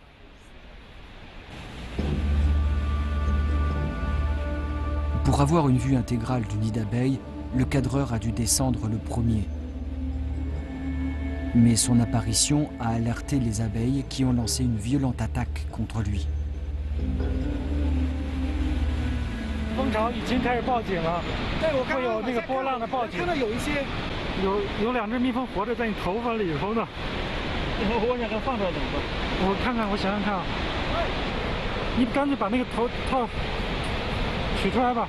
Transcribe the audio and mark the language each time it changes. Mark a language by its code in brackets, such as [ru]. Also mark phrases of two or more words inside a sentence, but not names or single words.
[fr] Pour avoir une vue intégrale du nid d'abeilles, le cadreur a dû descendre le premier. Mais son apparition a alerté les abeilles qui ont lancé une violente attaque contre lui. [zh] 蜂巢已经开始报警了，会有那个波浪的报警。看到有2只蜜蜂活着在你头发里头呢。我想给它放出来怎么办？我看看，我想想看啊。你干脆把那个头套取出来吧。